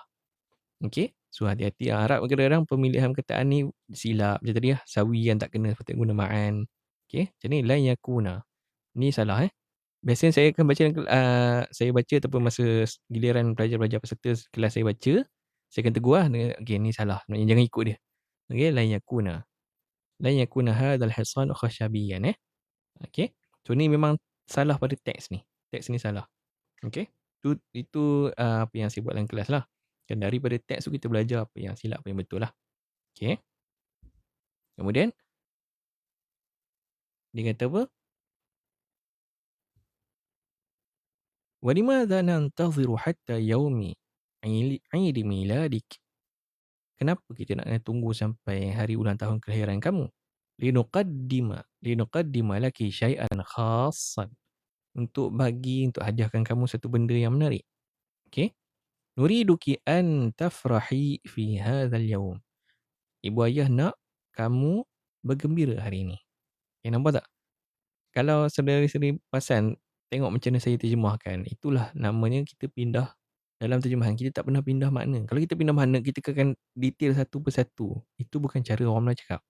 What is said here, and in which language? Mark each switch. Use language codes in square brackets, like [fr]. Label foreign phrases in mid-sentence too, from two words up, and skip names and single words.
[ms] Okey, so hati-hati Arab kadang-kadang pemilihan perkataan ni silap macam tadi lah, sawi yang tak kena sepatutnya guna ma'an. Okey, macam ni [ar] لن يكون. [ms] Ni salah Biasanya saya akan baca saya baca ataupun masa giliran pelajar-pelajar peserta kelas saya baca, saya akan tegur lah, "Okey ni salah, maknanya jangan ikut dia." Okey, [ar] لن يكون هذا الحصان خشبيا Okey. [ms] So ni memang salah pada teks ni. Teks ni salah. Okey. Itu, apa yang saya buat dalam kelas lah. Dan daripada teks tu kita belajar apa yang silap, apa yang betul lah. Okey. Kemudian dia kata apa? [ar] "ولماذا ننتظر حتى يوم عيد ميلادك?" [ms] Kenapa kita nak kena tunggu sampai hari ulang tahun kelahiran kamu? [ar] لنقدم لك شيئا خاصا. [ms] Untuk hadiahkan kamu satu benda yang menarik. Okey. [ar] نريدك أن تفرحي في هذا اليوم. [ms] Ibu ayah nak kamu bergembira hari ini. Okay, nampak tak? Kalau saudara-saudari perasan, tengok macam mana saya terjemahkan. Itulah namanya kita pindah dalam terjemahan. Kita tak pernah pindah makna. Kalau kita pindah makna, kita akan detail satu persatu. Itu bukan cara orang Melayu cakap.